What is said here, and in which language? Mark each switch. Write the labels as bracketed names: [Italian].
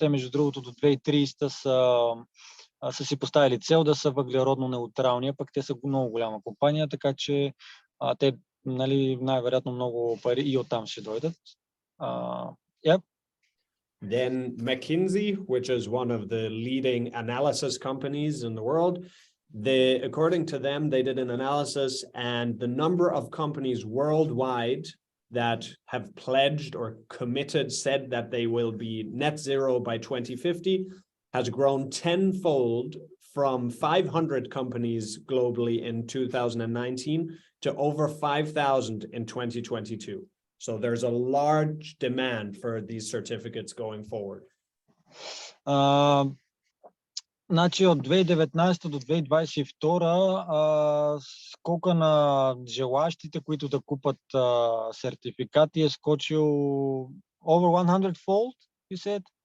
[Bulgarian] Те, между другото, до 2030 са си поставили цел да са въглеродно неутрални, пък те са много голяма компания, така че те, нали, най-вероятно много пари и оттам ще дойдат. [English] Yep. Then McKinsey, which is one of the leading analysis companies in the world, according to them, they did an analysis, and the number of companies worldwide that have pledged or committed, said that they will be net zero by 2050, has grown tenfold from 500 companies globally in 2019 to over 5,000 in 2022. So there's a large demand for these certificates going forward. [Bulgarian] Значи от 2019 до 2022 скока на желащите, които да купат сертификати, е скочил [English] over 100-fold, you said?